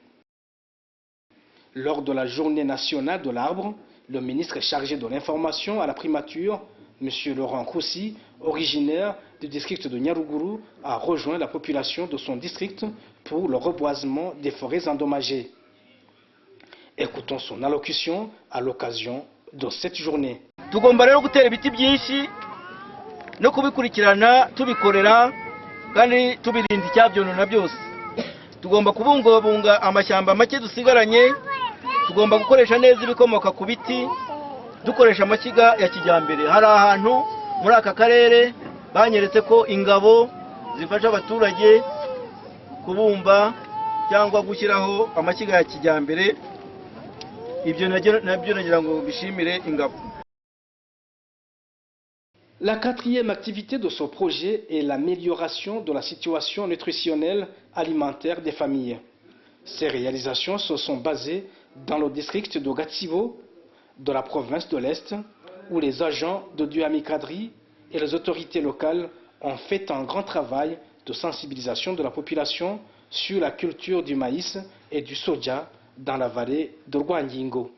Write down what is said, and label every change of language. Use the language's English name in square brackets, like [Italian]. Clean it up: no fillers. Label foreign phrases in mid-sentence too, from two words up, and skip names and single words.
[French] Lors de la journée nationale de l'arbre, le ministre chargé de l'information à la primature, M. Laurent Koussi, originaire du district de Nyaruguru, a rejoint la population de son district pour le reboisement des forêts endommagées. Écoutons son allocution à l'occasion de cette journée. [Kinyarwanda] no kubikurikirana tubikorera kandi tubirinda icyabyonona byose. Tugomba kubungabunga amashyamba make dusigaranye, tugomba gukoresha neza ibikomoka ku biti, dukoresha amashyiga ya kijyambere. Hari ahantu muri aka karere banyeretse ko ingabo zifasha abaturage kubumba cyangwa gushyiraho amashyiga ya kijyambere. Ibyo nabyo nagira ngo bishimire ingabo. [French] La quatrième activité de ce projet est l'amélioration de la situation nutritionnelle alimentaire des familles. Ces réalisations se sont basées dans le district de Gatsibo, de la province de l'Est, où les agents de Duami Kadri et les autorités locales ont fait un grand travail de sensibilisation de la population sur la culture du maïs et du soja dans la vallée de Rwangingo.